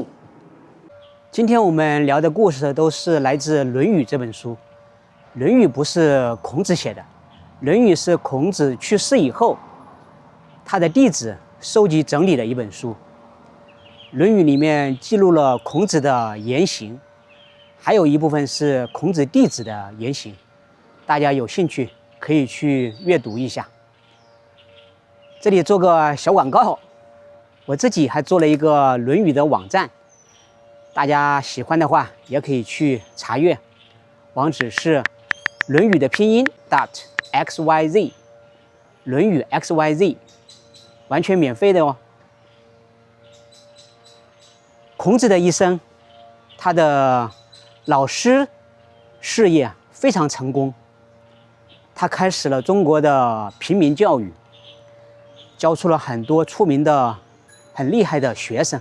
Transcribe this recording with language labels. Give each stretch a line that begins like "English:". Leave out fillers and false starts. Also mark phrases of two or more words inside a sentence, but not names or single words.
Chinese: 今天我們聊的故事都是來自《論語》這本書。《論語》不是孔子寫的，《論語》是孔子去世以後，他的弟子收集整理的一本書。《論語》裡面記錄了孔子的言行，還有一部分是孔子弟子的言行。大家有興趣可以去閱讀一下。這裡做個小廣告，我自己還做了一個《論語》的網站，大家喜歡的話也可以去查閱，網址是《論語》的拼音 .xyz，《論語》xyz，完全免費的哦。孔子的一生，他的老師事業非常成功，他開始了中國的平民教育，教出了很多出名的、很厲害的學生。